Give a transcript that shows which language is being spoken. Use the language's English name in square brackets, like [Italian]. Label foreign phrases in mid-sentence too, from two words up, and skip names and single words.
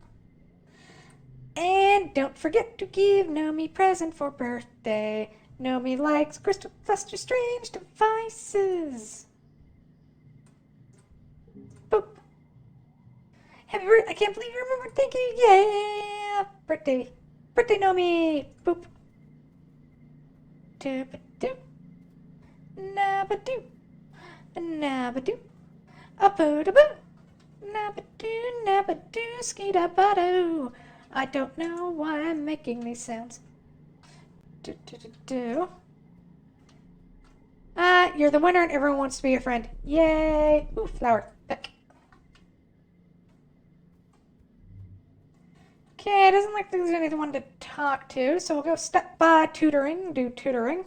[English] And don't forget to give Nomi present for birthday. Nomi likes crystal cluster strange devices. Boop. Happy birthday. I can't believe you remembered. Thank you. Yeah. Birthday. Birthday, Nomi. Boop. Doop-a-doop. Nabba-doop. Nabba-doop. Up-a-da-boo. Nabba-doo. Nabba-doo. Ski-da-ba-doo. I don't know why I'm making these sounds. Do-do-do-do. You're the winner and everyone wants to be your friend. Yay! Ooh, flower. Back. Okay, it doesn't look like there's anyone to talk to, so we'll go step by tutoring, do tutoring.